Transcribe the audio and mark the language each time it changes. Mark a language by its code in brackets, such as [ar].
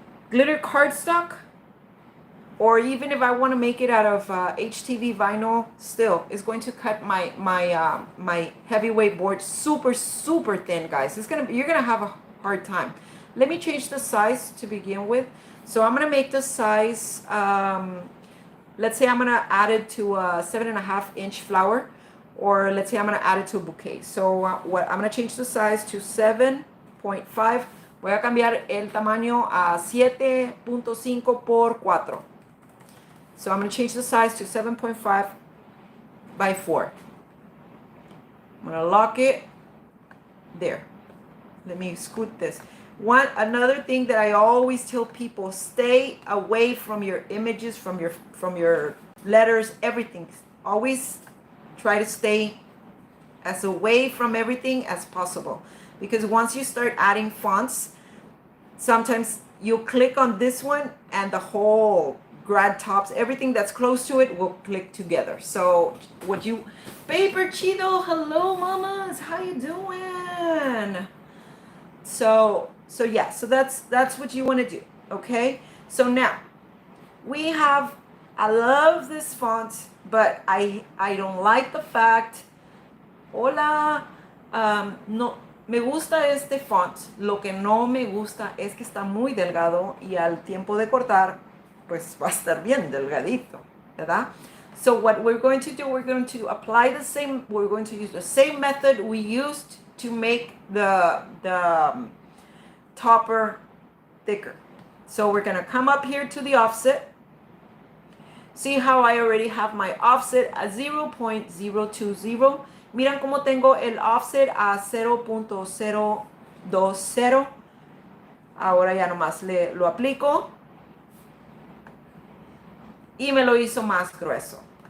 [en] glitter cardstock, or even if I want to make it out of HTV vinyl, still, it's going to cut my heavyweight board super, super thin, guys. You're gonna have a hard time. Let me change the size to begin with. So I'm gonna make the size, let's say I'm gonna add it to a 7.5-inch flower, or let's say I'm gonna add it to a bouquet. So what I'm gonna change the size to 7.5. [es] Voy a cambiar el tamaño a 7.5 por 4. [en] So I'm going to change the size to 7.5 by 4. I'm going to lock it there. Let me scoot this. Another thing that I always tell people, stay away from your images, from your letters, everything. Always try to stay as away from everything as possible. Because once you start adding fonts, sometimes you'll click on this one and the whole grad tops, everything that's close to it will click together. So Paper Chido, hello mamas, how you doing? So yeah, so that's what you want to do, okay? So now I love this font, but I don't like the fact, [es] hola, no, me gusta este font, lo que no me gusta es que está muy delgado y al tiempo de cortar, pues va a estar bien delgadito, ¿verdad? [en] So what we're going to do, we're going to use the same method we used to make the topper thicker. So we're going to come up here to the offset. See how I already have my offset at 0.020. [es] Miran cómo tengo el offset a 0.020. Ahora ya nomás lo aplico. Y me lo hizo más grueso.